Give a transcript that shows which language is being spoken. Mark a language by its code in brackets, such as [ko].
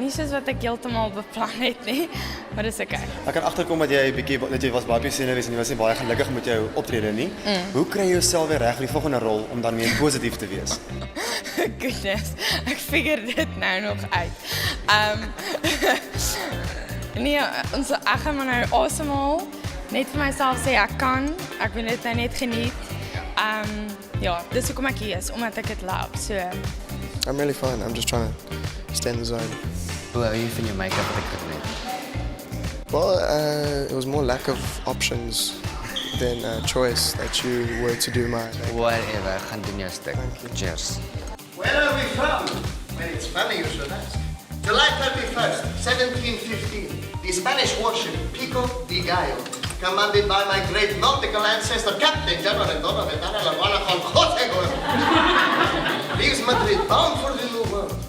[af] Nie soos wat ek heeltemal beplan het nie, maar dit is oké. Ek kan agterkom dat jy was baie senuwees en jy was nie baie gelukkig met jou optrede nie. Hoe kry jy jouself weer reg vir die volgende rol om dan meer positief te wees? Goodness, ek figure dit nou nog uit. Nee, ek gaan maar nou asemhaal. Net vir myself sê ek kan, ek wil dit nou net geniet. Ja, dis hoekom ek hier is, omdat ek dit love. So [en] I'm really fine. I'm just trying to stay in the zone. [af] Hoe hou jy van jou make-up wat ek gedoen het? [en] Well, it was more lack of options than choice that you were to do my makeup. [af] Whatever, ek gaan doen jou stuk. Cheers. [en] Where are we from? Well, it's funny you should ask. July 31st, 1715, the Spanish warship Pico de Gallo, commanded by my great nautical ancestor, Captain General Antonio Ventana Laguana con Jose Guerrero, leaves Madrid bound for the New World.